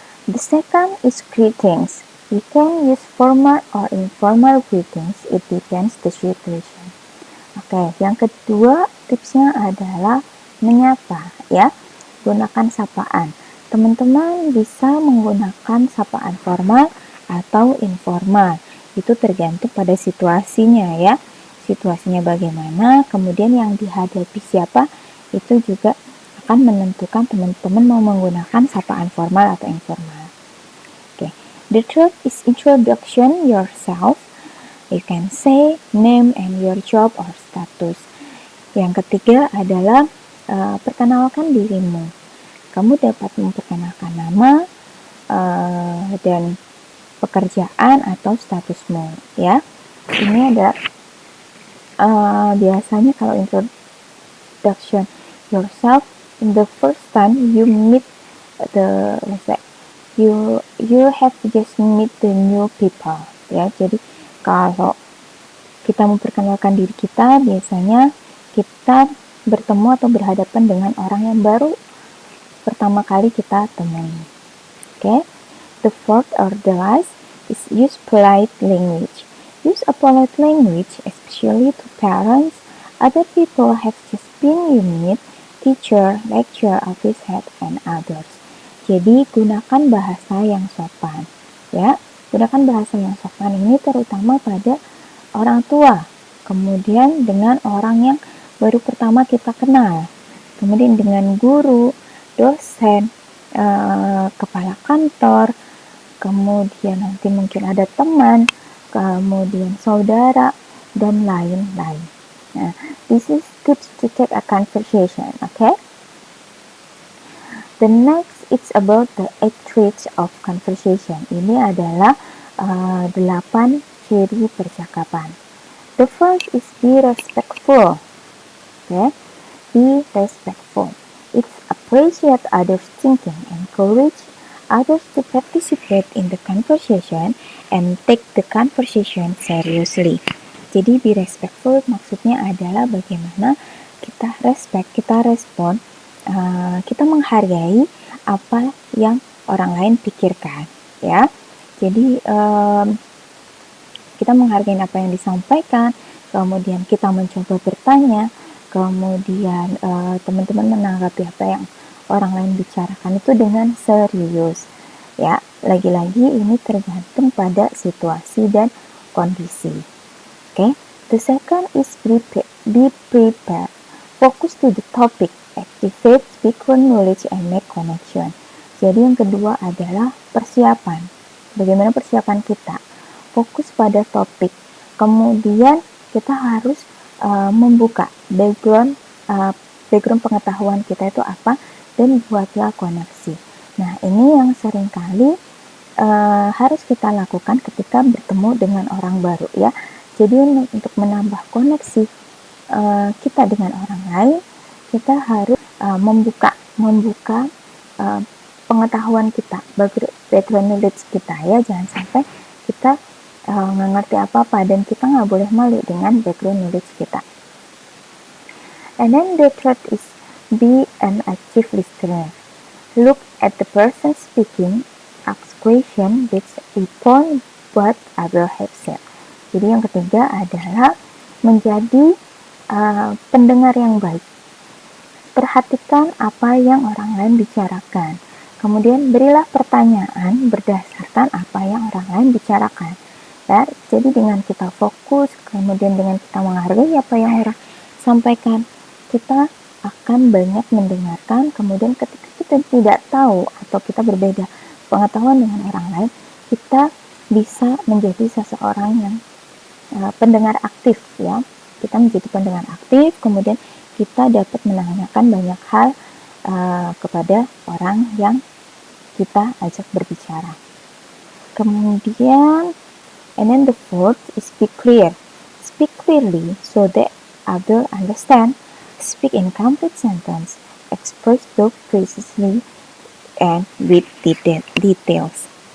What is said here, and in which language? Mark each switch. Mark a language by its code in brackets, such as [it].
[en] The second is greetings. We can use formal or informal greetings. It depends the situation. [id] Oke, yang kedua tipsnya adalah menyapa ya. Gunakan sapaan. Teman-teman bisa menggunakan sapaan formal atau informal. Itu tergantung pada situasinya ya. Situasinya bagaimana, kemudian yang dihadapi siapa, itu juga akan menentukan teman-teman mau menggunakan sapaan formal atau informal. Oke. [en] The third is introduction yourself. You can say name and your job or status. [id] Yang ketiga adalah perkenalkan dirimu. Kamu dapat memperkenalkan nama dan pekerjaan atau statusmu ya. Ini ada biasanya kalau [en] introduction yourself, the first time you meet the, let's say, you have to just meet the new people ya. [id] Jadi kalau kita memperkenalkan diri kita, biasanya kita bertemu atau berhadapan dengan orang yang baru pertama kali kita temui. [en] Okay? The fourth or the last is use polite language. Use a polite language, especially to parents, other people have just been you meet, teacher, lecturer, office head, and others. [id] Jadi gunakan bahasa yang sopan, ya. Gunakan bahasa yang sopan ini terutama pada orang tua, kemudian dengan orang yang baru pertama kita kenal, kemudian dengan guru, dosen, kepala kantor, kemudian nanti mungkin ada teman, kemudian saudara, dan lain-lain. [en] Nah, this is tips to take a conversation, okay? The next it's about the 8 traits of conversation. [id] Ini adalah 8 ciri percakapan. [en] The first is be respectful. Okay? Be respectful. It's appreciate others' thinking, encourage others to participate in the conversation, and take the conversation seriously. [id] Jadi be respectful maksudnya adalah bagaimana kita respect, kita respon, kita menghargai apa yang orang lain pikirkan, ya. Jadi kita menghargai apa yang disampaikan, kemudian kita mencoba bertanya, kemudian teman-teman menanggapi apa yang orang lain bicarakan itu dengan serius. Ya, lagi-lagi ini tergantung pada situasi dan kondisi. Okay? The second is be prepared. Focus to the topic, activate speaker knowledge and make connection. Jadi yang kedua adalah persiapan. Bagaimana persiapan kita? Fokus pada topik. Kemudian kita harus membuka background pengetahuan kita itu apa, dan buatlah koneksi. Nah, ini yang seringkali harus kita lakukan ketika bertemu dengan orang baru ya. Jadi untuk menambah koneksi kita dengan orang lain, kita harus membuka pengetahuan kita, background knowledge kita ya. Jangan sampai kita nggak ngerti apa-apa dan kita nggak boleh malu dengan background knowledge kita. [en] And then the third is be an active listener. Look at the person speaking, ask question which upon what other have said. [id] Jadi yang ketiga adalah menjadi pendengar yang baik. Perhatikan apa yang orang lain bicarakan. Kemudian berilah pertanyaan berdasarkan apa yang orang lain bicarakan. Ya, jadi dengan kita fokus, kemudian dengan kita menghargai apa yang orang sampaikan, kita akan banyak mendengarkan. Kemudian ketika kita tidak tahu atau kita berbeda pengetahuan dengan orang lain, kita bisa menjadi seseorang yang pendengar aktif ya. Kita menjadi pendengar aktif, kemudian kita dapat menanyakan banyak hal kepada orang yang kita ajak berbicara. [en] Kemudian and then the fourth is speak clear. Speak clearly so that other understand. Speak in complete sentence. Express thought precisely and with details.